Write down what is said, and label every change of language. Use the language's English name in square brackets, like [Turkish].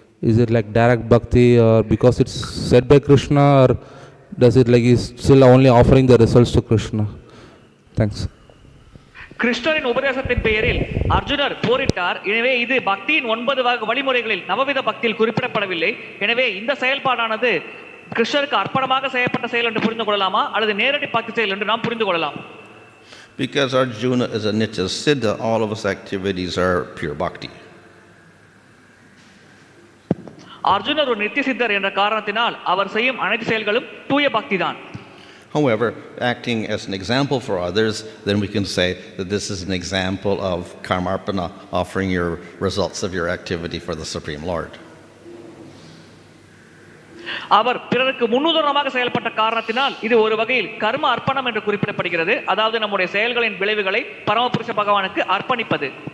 [English] Is it like direct bhakti, or because it's said by Krishna, or does it like he's still only offering the results to Krishna? Thanks. [Tamil] கிருஷ்ணரின் உபதேசத்தின் பெயரில் அர்ஜுனர் போரிட்டார். எனவே இது பக்தியின் 9 வழிமுறைகளில் நவவித பக்தியில் குறிப்பிடப்படவில்லை. எனவே இந்த செயல்பாடானது கிருஷ்ணருக்கு அர்ப்பணமாக செய்யப்பட்ட செயல் என்று புரிந்து கொள்ளலாமா அல்லது நேரடி பக்தி செயல் என்று நாம் புரிந்து கொள்ளலாம்? [English] Because Arjuna is a nitya siddha, all of his activities are pure bhakti. [Tamil] அர்ஜுனர் ஒரு நித்திய சித்தர் என்ற காரணத்தினால் அவர் செய்யும் அனைத்து செயல்களும் தூய பக்தி தான். [English] However, acting as an example for others, then we can say that this is an example of karmarpana, offering your results of your activity for the Supreme Lord. [Tamil] அவர் பிறருக்கு முன்னுதாரணமாக செயல்பட்ட காரணத்தினால் இது ஒரு வகையில் கர்ம அர்ப்பணம் என்று குறிப்பிடப்படுகிறது. அதாவது நம்முடைய செயல்களின் விளைவுகளை பரமபுருஷ பகவானுக்கு அர்ப்பணிப்பது.